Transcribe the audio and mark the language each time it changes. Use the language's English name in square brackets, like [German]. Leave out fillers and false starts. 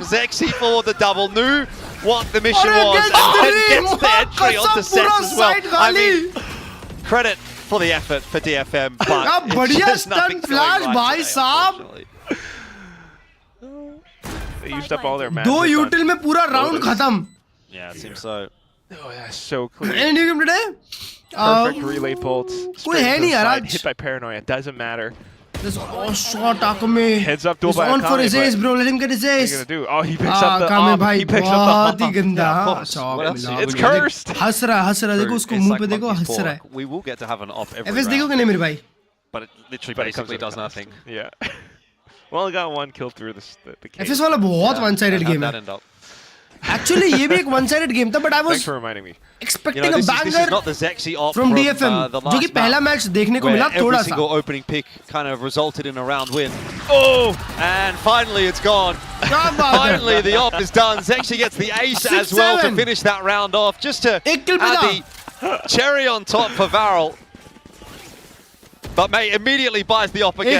[English] Zexy for the double. Knew what the mission was, and then gets the entry onto sets as well. I mean, credit for the effort for DFM, but it's just nothing flash, bhai saab. They used up all their mana. [Hindi] दो util में पूरा round खत्म. [English] Yeah, it seems so. Oh, that's so clear. Any new game today? Perfect relay bolts. [Hindi] कोई है नहीं यार. [English] Hit by paranoia. It doesn't matter. There's a shot Akame. Heads up, he's on for his ace, bro. Let him get his ace. What are you gonna do? Oh, he picks up the op. He picks up the op. It's cursed. [Hindi] हंस रहा देखो उसको मुंह पे देखो हंस रहा है. [English] We will get to have an op every [Hindi] FS देखो क्या नहीं मेरे भाई. [English] But it literally basically does nothing. Yeah. Well, I got one kill through the cage. [Hindi] FS वाला बहुत one-sided game है. Actually, ये भी एक one-sided game था, [English] but I was Thanks for reminding me. expecting a banger from DFM, [Hindi] जो कि पहला मैच देखने को मिला थोड़ा सा. [English] Every single opening pick kind of resulted in a round win. Oh! And finally it's gone. Finally the op is done. Zexy gets the ace as well to finish that round off, just to add the cherry on top for Varel. But May immediately buys the op again.